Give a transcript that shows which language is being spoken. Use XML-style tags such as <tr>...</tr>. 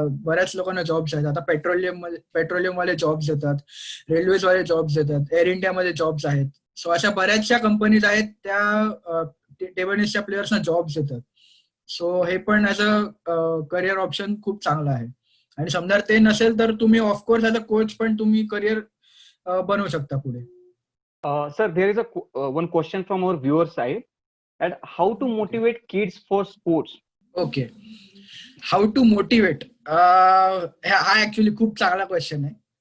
<mr>बऱ्याच लोकांना जॉब्स आहेत. आता पेट्रोलियम वाले जॉब्स येतात, रेल्वेज वाले जॉब्स येतात, एअर इंडियामध्ये जॉब्स आहेत. सो अशा बऱ्याचशा कंपनीज आहेत त्या टेबल टेनिसच्या प्लेयर्सना जॉब्स देतात. सो हे पण ऍज अ करिअर ऑप्शन खूप चांगलं आहे. आणि समजा ते नसेल तर तुम्ही ऑफकोर्स ऍज अ कोच पण तुम्ही करिअर बनवू शकता पुढे.</mr> <en>Sir, there is one question from our viewer side, and how to motivate kids for sports?</en> <mr>Okay,</mr> <en>how to motivate,</en> <mr>हा ऍक्च्युली खूप चांगला क्वेश्चन आहे.</mr>